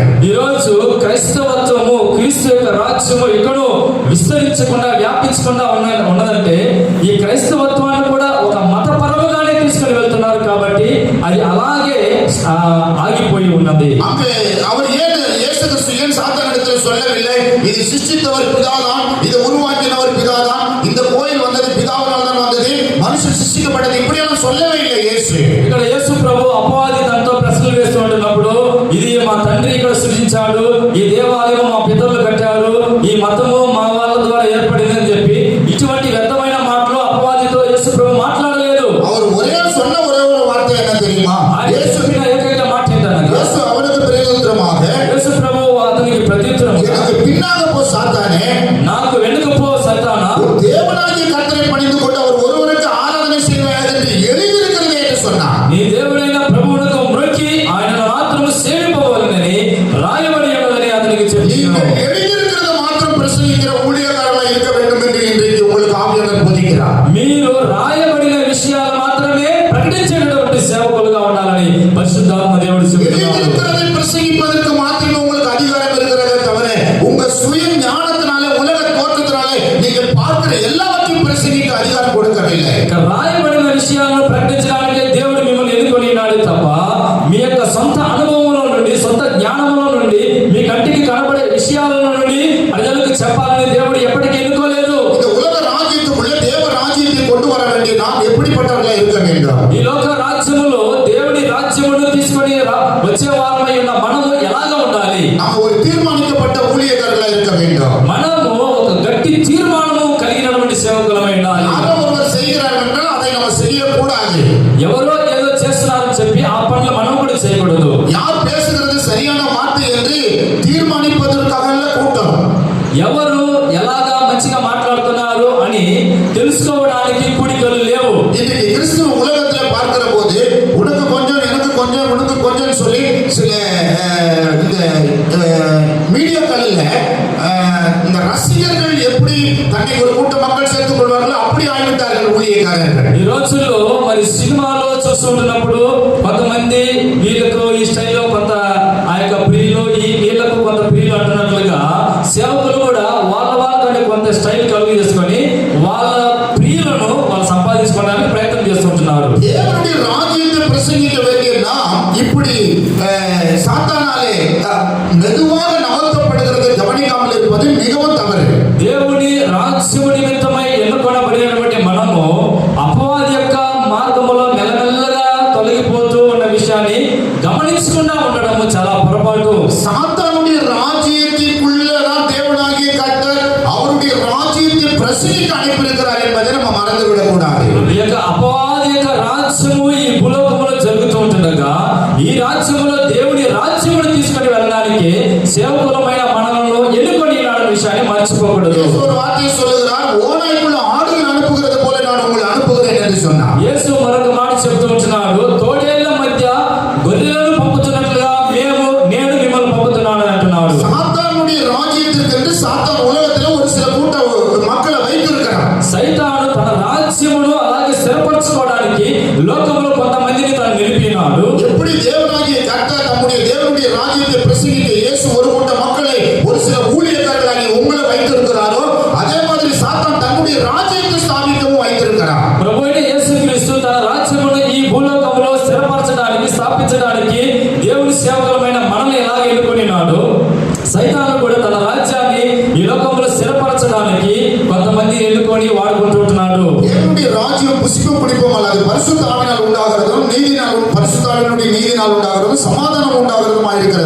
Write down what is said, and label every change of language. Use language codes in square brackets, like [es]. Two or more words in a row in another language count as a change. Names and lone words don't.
[te] ఈ రోజు క్రైస్తవత్వము క్రీస్తు యొక్క రాజ్యము ఎక్కడో విస్తరించకుండా వ్యాపించకుండా ఉన్నదంటే ఈ క్రైస్తవత్వాన్ని కూడా ఒక మతపరముగానే తీసుకుని వెళ్తున్నారు కాబట్టి అది అలాగే ఆగిపోయి ఉన్నది. [ta] அங்கே அவர் இயேசு கிறிஸ்து ஏன் சாத்தானிடத்தில் சொல்லவில்லை இது சிருஷ்டித்தவர் பிதாதான் இது உருவாக்கினவர் பிதாதான் இந்த கோயில் வந்தது பிதாவினால் தான் வந்தது மனுஷன் சிருஷ்டிக்கப்பட்டது இப்படியெல்லாம் சொல்லவே இல்லை இயேசு. [te] ఇక్కడ యేసు ప్రభు అపవాది తనతో ప్రశ్నలు వేస్తూ ఉంటున్నప్పుడు ఇది మా తండ్రి ఇక్కడ సృష్టించాడు ఈ దేవాలయం మా పితరులు కట్టారు ఈ మతము మా వాళ్ళ ద్వారా ఏర్పడింది అని చెప్పి ఇటువంటి వ్యర్థమైన మాటలు అపవాదితో యేసు ప్రభు మాట్లాడలేదు. [ta] அவர் சொன்ன ஒரே ஒரு வார்த்தை என்ன தெரியுமா? [te] యేసు చెప్పిన ఏకైక మాట ఏంటనగా [ta] యేసు அவனுக்கு பிரதியுத்தரமாக [te] యేసు ప్రభు అతనికి ప్రత్యుత్తరముగా [ta] எனக்கு பின்னாக போ சாத்தானே [te] నాకు వెనుక పో సైతానా [ta] தேவனாகிய கர்த்தரை பணிந்து கொண்டு அவர் ஒருவருக்கு ஆராதனை செய்வார் என்று எழுதியிருக்கிறது என்று சொன்னார். [te] నీ దేవుడైన ప్రభువునకు మ్రొక్కి ఆయనను మాత్రము సేవింపవలెనని రాయబడి ఉన్నదని అతనికి చెప్పాను. [ta] எழுதியிருக்கிறத மாத்திரம் பிரசங்கிக்கிற ஊழியக்காரர்களாக இருக்க வேண்டும் என்று இன்றைக்கு உங்களுக்கு ஆவியானவர் போதிக்கிறார். [te] మీరు రాయబడిన విషయాలు మాత్రమే ప్రకటించేటటువంటి సేవకులుగా ఉండాలని పరిశుద్ధాత్మ దేవుడు చెబుతున్నాడు. [ta] எழுதியிருக்கிறதை பிரசங்கிப்பதற்கு மாத்திரமே உங்களுக்கு அதிகாரம் இருக்கிறதே தவிர உங்க சுய ஞானத்தினாலே உலக தோற்றத்தினாலே நீங்கள் பார்க்கிற எல்லாவற்றையும் பிரசங்கிக்க அதிகாரம் கொடுக்கவில்லை. [te] రాయబడిన విషయాలను ప్రకటించడానికి దేవుడు మిమ్మల్ని ఎన్నుకొని ఉన్నాడు తప్ప మీ యొక్క సొంత అనుభవంలో నుండి సొంత జ్ఞానంలో నుండి మీ కంటికి కనబడే విషయాల నుండి ప్రజలకు చెప్పాలని దేవుడు ఎప్పటికీ ఎన్నుకోలేదు. [ta] இந்த உலக ராஜ்யத்துக்குள்ளே தேவ ராஜ்யத்தை கொண்டு வர வேண்டிய நாம் எப்படிப்பட்டவர்களாக இருக்க வேண்டும்? [te] ఈ లోక రాజ్యములో దేవుడి రాజ్యమును తీసుకొని వచ్చే వారమై ఉన్న మనము ఎలాగా ఉండాలి? [ta] நாம் ஒரு தீர்மானிக்கப்பட்ட ஊழியக்காரர்களாக இருக்க வேண்டும். [te] మనము ఒక గట్టి తీర్మానము కలిగినటువంటి సేవకులమై ఉండాలి. [ta] யாரோ ஒருவர் செய்கிறார்கள் என்றால் அதை நம்ம செய்யக்கூடாது. [te] ఎవరో ఏదో చేస్తున్నారని చెప్పి ఆ పనులు మనం కూడా చేయకూడదు. [ta] யார் பேசுகிறது சரியான வார்த்தை என்று தீர்மானிப்பதற்காக கூட்டம். [te] ఎవరు ఎలాగా మంచిగా మాట్లాడుతున్నారు అని తెలుసుకోవడానికి కూడికలు లేవు. [ta] இன்னைக்கு கிறிஸ்துவ உலகத்தில் பார்க்கிற போது உனக்கு கொஞ்சம் எனக்கு கொஞ்சம் உனக்கு கொஞ்சம் சொல்லி சில இந்த மீடியாக்களில் இந்த ரசிகர்கள் எப்படி தன்னை ஒரு கூட்ட மக்கள் சேர்த்துக் கொள்வார்களோ அப்படி ஆகிவிட்டார்கள் ஊழியக்காரர்கள். [te] ఈ రోజుల్లో మరి సినిమాలో చూస్తుంటున్నప్పుడు కొంతమంది వీళ్ళకు ఈ స్టైల్లో కొంత ఆ యొక్క ప్రియులు వీళ్ళకు కొంత ప్రియులు అంటున్నట్లుగా సేవకులు కూడా వాళ్ళకంటే కొంత స్టైల్ కలుగు చేసుకొని వాళ్ళ ప్రియులను వాళ్ళు సంపాదించుకోవడానికి ప్రయత్నం చేస్తుంటున్నారు. [ta] தேவனுடைய ராஜ்யத்தை பிரசங்கிக்க வேண்டிய நாம் இப்படி சாத்தானாலே மெதுவாக நகர்த்தப்படுகிறது கவனிக்காமல் இருப்பது மிகவும் தவறு. [te] దేవుని రాజ్యము నిమిత్తమై ఎన్నుకొనబడినటువంటి మనము అపవాది యొక్క మార్గములో మెల్లమెల్లగా తొలగిపోతూ ఉన్న విషయాన్ని గమనించకుండా ఉండడము చాలా పొరపాటు. [ta] சாத்தானுடைய ராஜ்யத்திற்குள்ளதான் தேவனாகிய கர்த்தர் அவருடைய ராஜ்யத்தை பிரசங்கிக்க அனுப்பியிருக்கிறார் என்பதை நம்ம மறந்துவிடக் கூடாது. [te] ఈ యొక్క అపవాది యొక్క రాజ్యము ఈ భూలోకములో జరుగుతూ ఉంటుండగా ఈ రాజ్యములో దేవుని రాజ్యమును తీసుకొని వెళ్ళడానికి సేవకులమైన మనలను ఎన్నుకొని విషయాన్ని మర్చిపోకూడదు. [ta] ஒரு வார்த்தை சொல்லுகிறார் ஓநாய்க்குள்ள ஆடுகள் அனுப்புகிறது போல நான் உங்களை அனுப்புகிறேன் என்று சொன்னார். [te] యేసు మరొక మాట చెప్తూ ఉంటున్నాడు తోడేళ్ల మధ్య గొర్రె గొర్రెలను పంపుతున్నట్లుగా నేను మిమ్మల్ని పంపుతున్నాను అంటున్నాడు. [ta] சாத்தானுடைய ராஜ்யத்திற்கு சாத்தான் உலகத்துல ஒரு சில கூட்ட மக்களை வைத்திருக்கிறான். [te] సైతాను తన రాజ్యమును అలాగే స్థిరపరచుకోవడానికి లోకంలో కొంతమందిని తాను నిలిపినాడు. [ta] எப்படி தேவனாகிய கர்த்தர் தம்முடைய தேவனுடைய ராஜ்யத்தை பிரசங்கிக்க இயேசு ஒரு கூட்ட மக்களை ஒரு சில ஊழியக்காரர்களாகிய உங்களை வைத்திருக்கிறாரோ அதே மாதிரி சாத்தான் தன்னுடைய ராஜ்யத்தை ஸ்தாபிக்கவும் வைத்திருக்கிறான். [te] ప్రభు అయిన యేసుక్రీస్తు తన రాజ్యమును ఈ భూలోకంలో స్థిరపరచడానికి స్థాపించడానికి దేవుని సేవకులమైన మనల్ని ఎలాగ ఎన్నుకొనినాడు, సైతాను కూడా తన రాజ్యాన్ని ఈ లోకంలో స్థిరపరచడానికి కొంతమంది ఎన్నుకొని వాడుకుంటున్నాడు. [ta] தேவனுடைய ராஜ்யம் புசிப்பும் பிடிப்பும் அல்லது பரிசுத்த ஆவியினால் உண்டாகிறதும் பரிசுத்த ஆவியினுடைய நீதினால் உண்டாகிறதும் சமாதானம் உண்டாகிறதுமா இருக்கிறது.